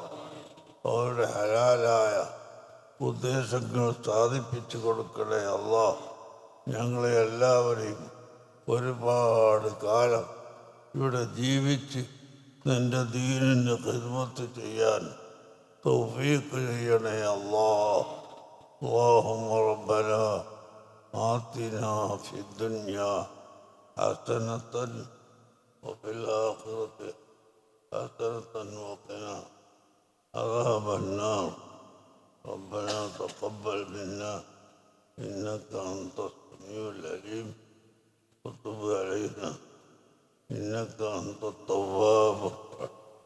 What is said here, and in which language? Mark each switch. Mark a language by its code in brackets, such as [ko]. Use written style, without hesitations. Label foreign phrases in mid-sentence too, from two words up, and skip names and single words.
[ml] അവരുടെ ഹലാലായ ഉദ്ദേശങ്ങൾ സാധിപ്പിച്ചു കൊടുക്കണേ അല്ലാഹ്. ഞങ്ങളെ എല്ലാവരെയും ഒരുപാട് കാലം ഇവിടെ ജീവിച്ച് നിന്റെ ദീനിന് ഖിദ്മത്ത് ചെയ്യാൻ തൗഫീഖ് ചെയ്യണേ അല്ലാഹ്. [ar] اللهم ربنا آتنا في الدنيا حسنة وفي الآخرة حسنة وقنا عذاب النار. ربنا تقبل منا إنك أنت السميع العليم وتب علينا إنك أنت التواب الرحيم.